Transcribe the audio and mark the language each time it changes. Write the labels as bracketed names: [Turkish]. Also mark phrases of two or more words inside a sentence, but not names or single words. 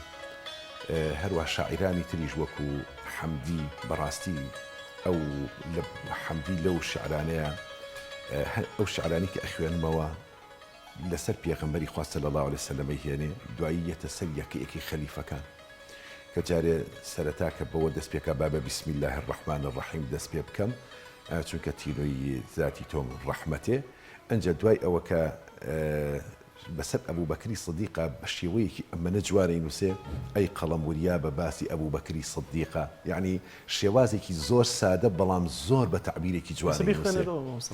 [Central Kurdish] هەروە شاعیرانی تریش وەکو حەمدی بەڕاستی ئەو حەمدی لەو شعرانەیە ئەو شعرانی کە ئەخوێنمەوە لەسەر پێغەمبەری خوا [Arabic] صلی الله علیه وسلم [Central Kurdish] هێنێ دوایی یەتە سەر یەکەیەکی خەلیفەکان کە جارێ سەرەتا کە بەوە دەست پێکە با بە [Arabic] بسم الله الرحمن الرحیم [Central Kurdish] دەست پێ بکەم چونکە تینۆی ذاتی تۆم ڕەحمەتێ ئەنجە دوای ئەوە کە بەسەر ئەبوو بەکری سدیقە بە شێوەیەکی ئەمەنە جوانەی نووسێ ئەی قەڵەم وریا بە باسی ئەبوو بەکری سدیقە یعنی شێوازێکی زۆر سادە بەڵام زۆر بە تعبیرێکی جوانی نووسێ.